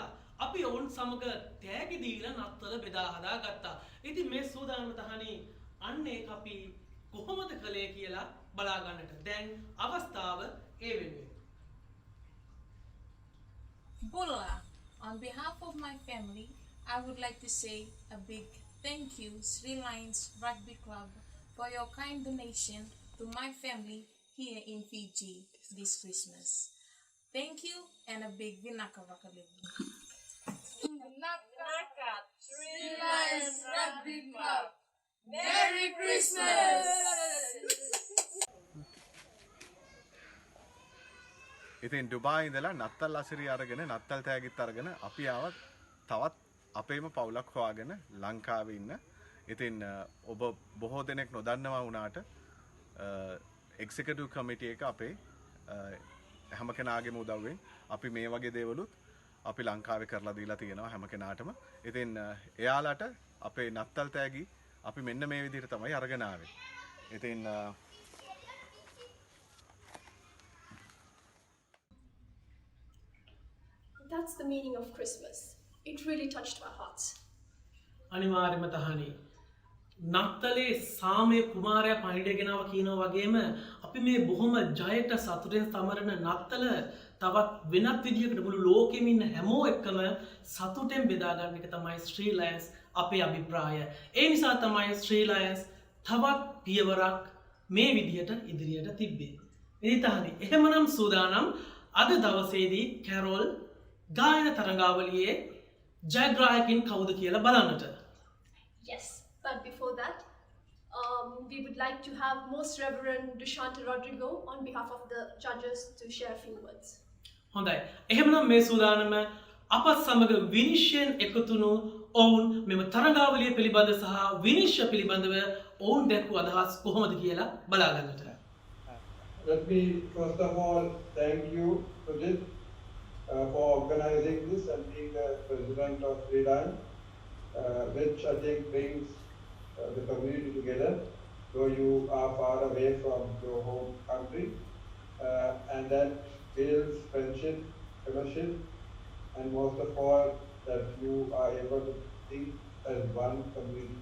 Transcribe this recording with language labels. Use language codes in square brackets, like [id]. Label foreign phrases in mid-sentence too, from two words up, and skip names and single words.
[si] අපි ඔවුන් සමග තෑගි දීලා නත්තල බෙදා හදා ගත්තා. ඉතින් මේ සූදානම තහනේ අන්න ඒක අපි කොහොමද කළේ කියලා බලා ගන්නට. දැන් අවස්ථාව ඒ වෙනුවෙන්. [en] Bulla, on behalf of my family, I would like to say a big thank you, Sri Lions Rugby Club, for your kind donation to my family here in Fiji this Christmas. Thank you and a big [fj] Vinaka Vakalibu. [en] Naka, Sri Lions Rugby Club. Merry Christmas! [si] ඉතින් ඩුබායි ඉඳලා නත්තල් අසිරිය අරගෙන නත්තල් තෑගිත් අරගෙන අපි ආවත් තවත් අපේම පවුලක් හොයාගෙන ලංකාවේ ඉන්න. ඉතින් ඔබ බොහෝ දෙනෙක් නොදන්නවා වුණාට [en] executive committee [si] එක අපේ හැම කෙනාගේම උදව්වෙන් අපි මේ වගේ දේවලුත් අපි ලංකාවේ කරලා දීලා තියෙනවා හැම කෙනාටම. ඉතින් එයාලට අපේ නත්තල් තෑගි අපි මෙන්න මේ විදිහට තමයි අරගෙන ආවේ. ඉතින් [en] That's the meaning of Christmas. It really touched my heart. [si] අනිවාර්යයෙන්ම තහනේ නත්තලේ සාමයේ කුමාරයා පණිඩ ගෙනාව කියනවා වගේම අපි මේ බොහොම ජයට සතුටෙන් සමරන නත්තල තවත් වෙනත් විදිහකට මුළු ලෝකෙම ඉන්න හැමෝ එක්කම සතුටෙන් බෙදා ගන්න එක තමයි ශ්‍රී ලයන්ස් අපේ අභිප්‍රාය. ඒ නිසා තමයි ශ්‍රී ලයන්ස් තවත් පියවරක් මේ විදිහට ඉදිරියට තිබ්බේ. ඉතින් තහනේ එහෙමනම් සූදානම් අද දවසේදී කැරොල් ගායන තරඟාවලියේ ජයග්‍රාහකින් කවුද කියලා බලන්නට. [en] Yes, but before that, we would like to have Most Reverend Dushanta Rodrigo on behalf of the judges to share a few words. [si] හොඳයි. එහෙමනම් මේ සූදානම අපත් සමග විනිශ්චයෙන් එකතුණු ඔවුන් මෙම තරඟාවලිය පිළිබඳ සහ විනිශ්චය පිළිබඳව ඔවුන් දැක්වූ අදහස් කොහොමද කියලා බලා ගන්නට. [en] Let me first of all thank you, Sujit, for organizing this and being the president of Sri Lanka, which I think brings the community together, though you are far away from your home country, and that builds friendship, fellowship, and most of all, that you are able to think as one community.